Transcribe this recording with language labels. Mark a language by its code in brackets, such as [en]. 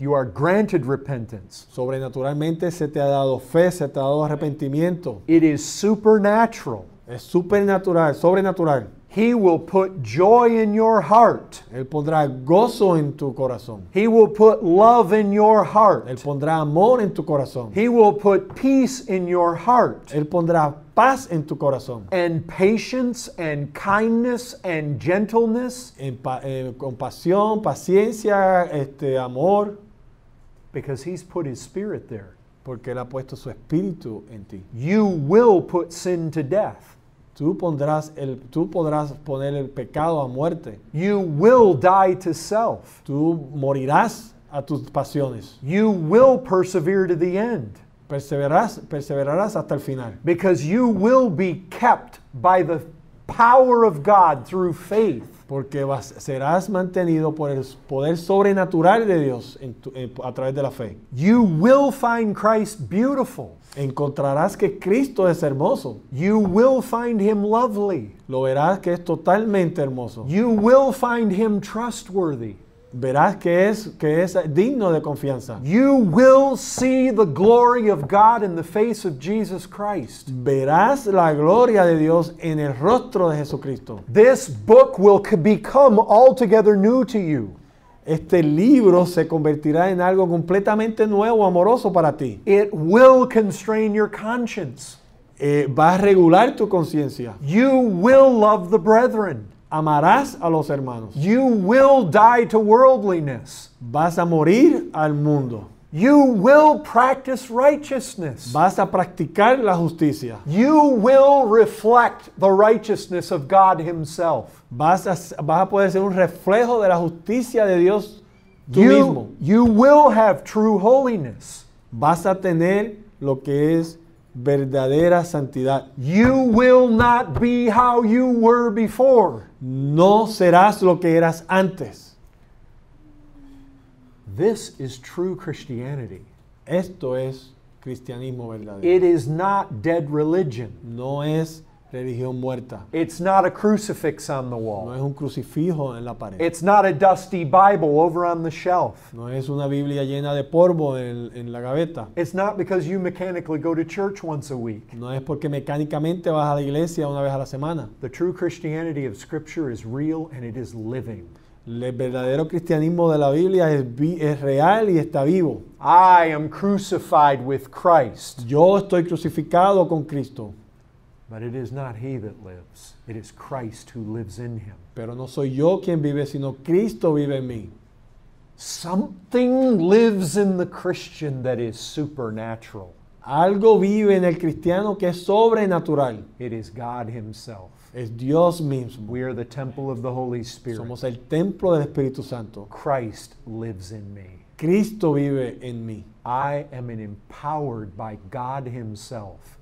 [en] You are granted repentance. [es] Sobrenaturalmente se te ha dado fe, se te ha dado arrepentimiento. [en] It is supernatural. [es] Es supernatural, sobrenatural. [en] He will put joy in your heart. [es] Él pondrá gozo en tu corazón. [en] He will put love in your heart. [es] Él pondrá amor en tu corazón. [en] He will put peace in your heart. [es] Él pondrá paz en tu corazón. [en] And patience and kindness and gentleness. [es] Compasión, paciencia, amor. [en] Because He's put His Spirit there. [es] Porque Él ha puesto su espíritu en ti. [en] You will put sin to death. [es] Tú podrás poner el pecado a muerte. [en] You will die to self. [es] Tú morirás a tus pasiones. [en] You will persevere to the end. [es] Perseverarás hasta el final. [en] Because you will be kept by the power of God through faith. [es] Porque serás mantenido por el poder sobrenatural de Dios a través de la fe. [en] You will find Christ beautiful. [es] Encontrarás que Cristo es hermoso. [en] You will find Him lovely. [es] Lo verás que es totalmente hermoso. [en] You will find Him trustworthy. [es] Verás que es digno de confianza. [en] You will see the glory of God in the face of Jesus Christ. [es] Verás la gloria de Dios en el rostro de Jesucristo. [en] This book will become altogether new to you. [es] Este libro se convertirá en algo completamente nuevo, amoroso para ti. [en] It will constrain your conscience. [es] Va a regular tu conciencia. [en] You will love the brethren. [es] Amarás a los hermanos. [en] You will die to worldliness. [es] Vas a morir al mundo. [en] You will practice righteousness. [es] Vas a practicar la justicia. [en] You will reflect the righteousness of God Himself. [es] Vas a poder ser un reflejo de la justicia de Dios tú mismo. [en] You will have true holiness. [es] Vas a tener lo que es verdadera santidad. [en] You will not be how you were before. [es] No serás lo que eras antes. [en] This is true Christianity. [es] Esto es cristianismo verdadero. [en] It is not dead religion. [es] No es religión muerta. [en] It's not a crucifix on the [es] No [en] wall. [es] es un crucifijo en la pared. [en] It's not a dusty Bible over on the shelf. [es] No es una Biblia llena de polvo en la gaveta. [en] It's not because you mechanically go to church once a week. [es] No es porque mecánicamente vas a la iglesia una vez a la semana. [en] The true Christianity of Scripture is real and it is living. [es] El verdadero cristianismo de la Biblia es real y está vivo. [en] I am crucified with Christ. [es] Yo estoy crucificado con Cristo. [en] But it is not he that lives. It is Christ who lives in him. [es] Pero no soy yo quien vive, sino Cristo vive en mí. [en] Something lives in the Christian that is supernatural. [es] Algo vive en el cristiano que es sobrenatural. [en] It is God Himself. [es] Es Dios mismo. [en] We are the temple of the Holy Spirit. [es] Somos el templo del Espíritu Santo. [en] Christ lives in me. [es] Cristo vive en mí. [en] I am empowered by God Himself.